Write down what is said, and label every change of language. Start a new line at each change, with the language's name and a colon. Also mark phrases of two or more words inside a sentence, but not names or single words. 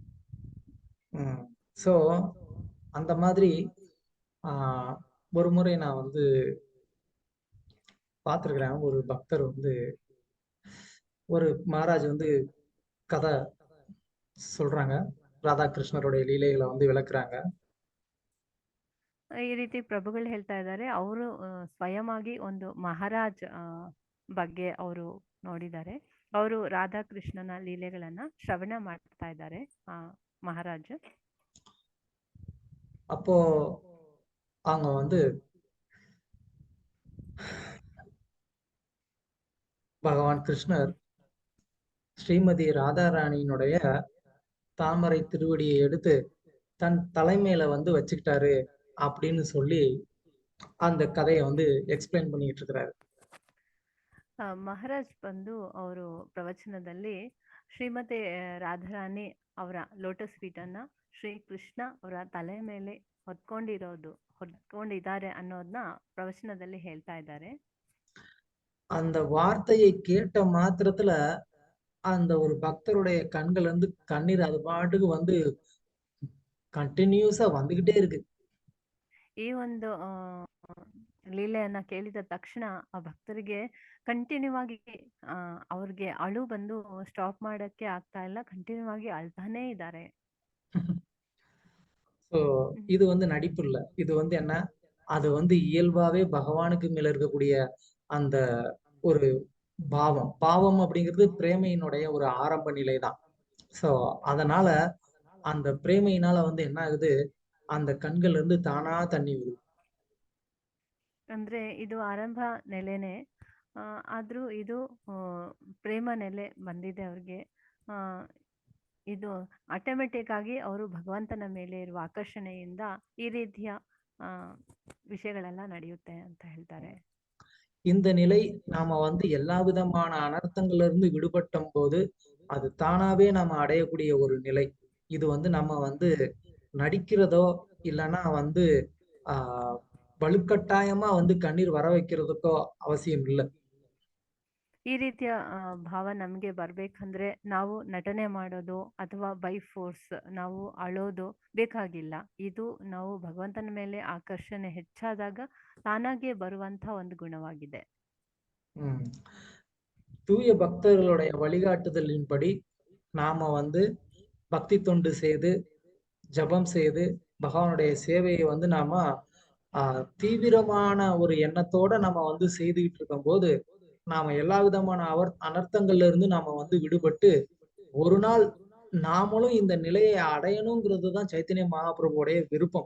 Tamil: சோ அந்த மாதிரி ஆஹ் ஒரு முறை நான் வந்து பார்த்திருக்கிறேன். ஒரு பக்தர் வந்து ஒரு மகாராஜ் வந்து கதை சொல்றாங்க, ராதாகிருஷ்ணருடைய லீலைகளை வந்து விளக்குறாங்க.
Kannada: ಈ ರೀತಿ ಪ್ರಭುಗಳು ಹೇಳ್ತಾ ಇದ್ದಾರೆ, ಅವರು ಸ್ವಯಂ ಆಗಿ ಒಂದು ಮಹಾರಾಜ್ ಬಗ್ಗೆ ಅವರು ನೋಡಿದ್ದಾರೆ. ಅವರು ರಾಧಾಕೃಷ್ಣನ ಲೀಲೆಗಳನ್ನ ಶ್ರವಣ ಮಾಡ್ತಾ ಇದ್ದಾರೆ ಆ ಮಹಾರಾಜ್.
Tamil: அப்போ அவங்க வந்து பகவான் கிருஷ்ணர் ஸ்ரீமதி ராதாராணியினுடைய தாமரை திருவடியை எடுத்து தன் தலைமையில வந்து வச்சுக்கிட்டாரு அப்படின்னு சொல்லி அந்த கதையை வந்து எக்ஸ்பிளைன் பண்ணிட்டு இருக்கிறாரு.
Kannada: ಮಹಾರಾಜ್ ಬಂದು ಅವರು ಪ್ರವಚನದಲ್ಲಿ ಶ್ರೀಮತಿ ರಾಧಾರಾಣಿ ಅವರ
English: lotus feetanna
Kannada: ಶ್ರೀ ಕೃಷ್ಣ ಅವರ ತಲೆ ಮೇಲೆ ಹೊತ್ಕೊಂಡಿದ್ದಾರೆ ಅನ್ನೋದನ್ನ ಪ್ರವಚನದಲ್ಲಿ ಹೇಳ್ತಾ ಇದ್ದಾರೆ.
Tamil: அந்த வார்த்தையை கேட்ட மாத்திரத்துல அந்த ஒரு பக்தருடைய கண்கள் வந்து கண்ணீர் அது பாட்டுக்கு வந்து ಕಂಟಿನ್ಯೂಸಾ வந்துகிட்டೇ இருக்கு.
Kannada: ಈ ಒಂದು ಲೀಲೆಯನ್ನ ಕೇಳಿದ ತಕ್ಷಣ ಆ ಭಕ್ತರಿಗೆ ಕಂಟಿನ್ಯೂ ಆಗಿ ಅವ್ರಿಗೆ ಅಳು ಬಂದು ಸ್ಟಾಪ್ ಮಾಡಕ್ಕೆ ಆಗ್ತಾ ಇಲ್ಲ, ಕಂಟಿನ್ಯೂ ಆಗಿ ಅಳ್ತಾನೇ ಇದ್ದಾರೆ.
Tamil: ஸோ இது வந்து நடிப்பு இல்லை, இது வந்து என்ன, அது வந்து இயல்பாவே பகவானுக்கு மேல இருக்கக்கூடிய அந்த ஒரு பாவம் அப்படிங்கிறது பிரேமையினுடைய ஒரு ஆரம்ப நிலை தான். ஸோ அதனால அந்த பிரேமையினால வந்து என்ன ஆகுது, அந்த கண்கள்ல இருந்து தானா தண்ணி வருது.
Kannada: ಅಂದ್ರೆ ಇದು ಆರಂಭ ನೆಲೆನೆ, ಆದ್ರೂ ಇದು ಪ್ರೇಮ ನೆಲೆ ಬಂದಿದೆ ಅವ್ರಿಗೆ. ಇದು ಆಟೋಮೆಟಿಕ್ ಆಗಿ ಅವರು ಭಗವಂತನ ಮೇಲೆ ಇರುವ ಆಕರ್ಷಣೆಯಿಂದ ಈ ರೀತಿಯ விஷயங்களெல்லாம் ನಡೆಯುತ್ತೆ ಅಂತ ಹೇಳ್ತಾರೆ.
Tamil: இந்த நிலை நாம வந்து எல்லா விதமான அனர்த்தங்கள்ல இருந்து விடுபட்டும் போது அது தானாவே நாம அடையக்கூடிய ஒரு நிலை. இது வந்து நம்ம வந்து நடிக்கிறதோ இல்லைன்னா வந்து வலுக்கட்டாயமா வந்து கண்ணீர் வர வைக்கிறதுக்கோ அவசியம் இல்லை.
Kannada: ಈ ರೀತಿಯ ಭಾವ ನಮ್ಗೆ ಬರ್ಬೇಕಂದ್ರೆ ನಾವು ನಟನೆ ಮಾಡೋದು ಅಥವಾ
English: by force
Kannada: ನಾವು ಅಳೋದು ಬೇಕಾಗಿಲ್ಲ. ಇದು ನಾವು ಭಗವಂತನ ಮೇಲೆ ಆಕರ್ಷಣೆ ಹೆಚ್ಚಾದಾಗ ತಾನಾಗೆ ಬರುವಂತ ಒಂದು ಗುಣವಾಗಿದೆ.
Tamil: தூய பக்தர்களுடைய வழிகாட்டுதலின்படி நாம வந்து பக்தி தொண்டு செய்து ஜபம் செய்து பகவானுடைய சேவையை வந்து நாம தீவிரமான ஒரு எண்ணத்தோட நம்ம வந்து செய்துகிட்டு இருக்கும் போது நாம எல்லா விதமான அனர்த்தங்கள்ல இருந்து நாம வந்து விடுபட்டு ஒரு நாள் நாமளும் இந்த நிலையை அடையணுங்கிறது தான் சைத்தன்ய மகாபிரபுடைய விருப்பம்.